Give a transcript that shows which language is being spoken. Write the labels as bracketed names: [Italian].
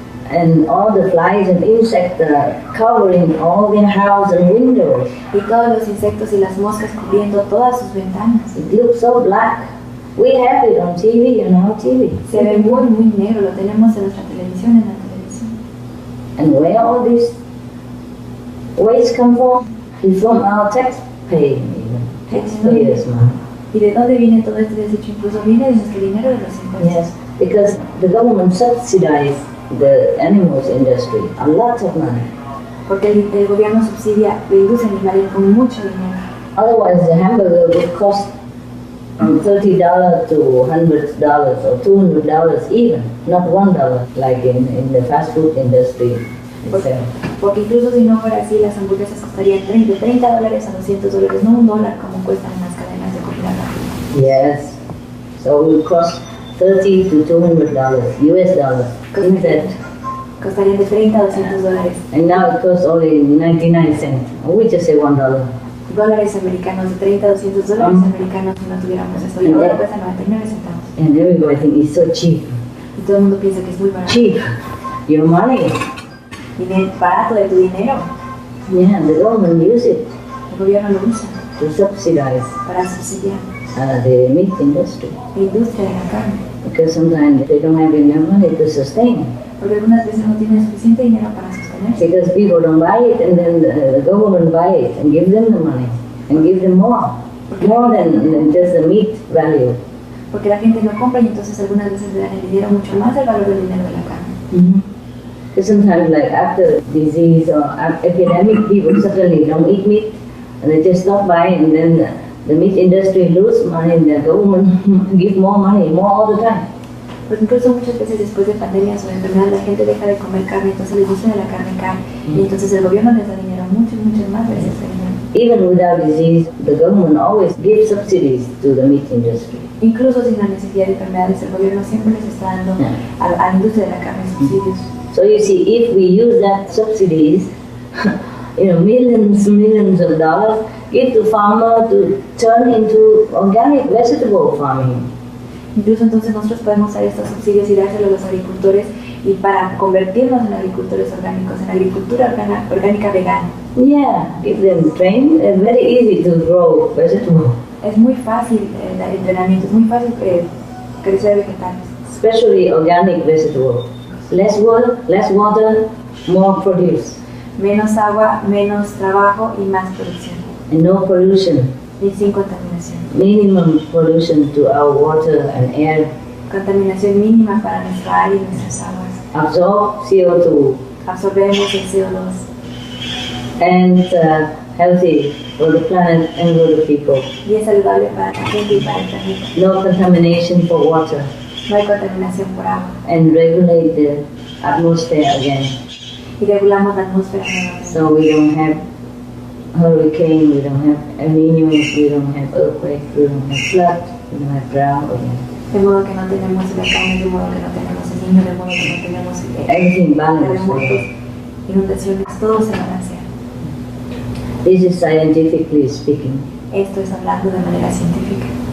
[English] and all the flies and insects are covering all their house and windows. [Spanish] Y todos los insectos y las moscas cubriendo todas sus ventanas. [English] It looks so black. We have it on TV, TV. [Spanish] Se ve muy, muy negro, lo tenemos en nuestra televisión, en la televisión. [English] And where all this waste come from? It's from our taxpayers money. [Spanish] ¿Y de dónde viene todo este desecho? Incluso viene de nuestro dinero de los impuestos. [English] Yes, because the government subsidizes the animals industry a lot of money. [Spanish] Porque el gobierno subsidia la industria animal con mucho dinero. [English] Otherwise, the hamburger would cost from $30 to $100 or $200 even, not $1 like in the fast food industry itself. [Spanish] Porque incluso si no fuera así, las hamburguesas costarían de $30 a $200, no $1 como cuestan en las cadenas de comida rápida. [English] Yes, so it will cost $30 to $200 US dollars. Instead, [Spanish] Costarían de $30 a $200. [English] and now it costs only 99 cents. We just say $1. [Spanish] Dólares americanos, de $30 a $200 americanos si no tuviéramos eso. Y ahora cuesta 99 centavos. [English] And everybody thinks it's so cheap. [Spanish] Y todo el mundo piensa que es muy barato. [English] Cheap, your money. [Spanish] Dinero barato de tu dinero. [English] Yeah, the government use it [Spanish] El gobierno lo usa [English] to subsidize [Spanish] para subsidiar [English] the meat industry. [Spanish] la industria de la carne. [English] Because sometimes they don't have enough money to sustain. [Spanish] Porque algunas veces no tienen suficiente dinero para sostenerse. [English] Because people don't buy it, and then the government buy it and give them the money and give them more than just the meat value. [Spanish] Porque la gente no compra y entonces algunas veces le dan el dinero mucho más del valor del dinero de la carne. Mm-hmm. [English] Because sometimes, like after disease or epidemic, people suddenly don't eat meat and they just stop buying, and then the meat industry lose money and the government give more money, more all the time. [Spanish] Porque incluso muchas veces después de pandemias o de enfermedades la gente deja de comer carne, entonces les gusta de la carne cara y entonces el gobierno les da dinero muchas más veces de dinero. [English] Even without disease, the government always gives subsidies to the meat industry. [Spanish] Incluso sin la necesidad de enfermedades, el gobierno siempre les está dando a la industria de la carne subsidios. [English] So you see, if we use that subsidies, millions of dollars, give to farmer to turn into organic vegetable farming. [Spanish] Incluso entonces nosotros podemos usar estos subsidios y dárselo a los agricultores y para convertirnos en agricultores orgánicos, en agricultura orgánica vegana. [English] Yeah, give them training. It's very easy to grow vegetables. [Spanish] Es muy fácil el entrenamiento, es muy fácil crecer vegetales. [English] Especially organic vegetables. Less water, more produce. [Spanish] Menos agua, menos trabajo y más producción. [English] And no pollution. [Spanish] Y sin contaminación. [English] Minimum pollution to our water and air. [Spanish] Contaminación mínima para nuestra área y nuestras aguas. [English] Absorb CO2. [Spanish] Absorbemos el CO2. [English] And healthy for the planet and for the people. [Spanish] Y es saludable para la gente y para el planeta. [English] No contamination for water. [Spanish] No hay contaminación por agua. [English] And regulate the atmosphere again. [Spanish] Y regulamos la atmósfera nuevamente. [English] So we don't have hurricane, we don't have El Niño, we don't have earthquake, we don't have flood. we don't have drought. [Spanish] De modo que no tenemos huracanes, de modo que no tenemos el niño, de modo que no tenemos [English] Everything [Spanish] terremotos, [English] balanced. [Spanish] inundaciones, todo se balancea. [English] This is scientifically speaking. [Spanish] Esto es hablando de manera científica.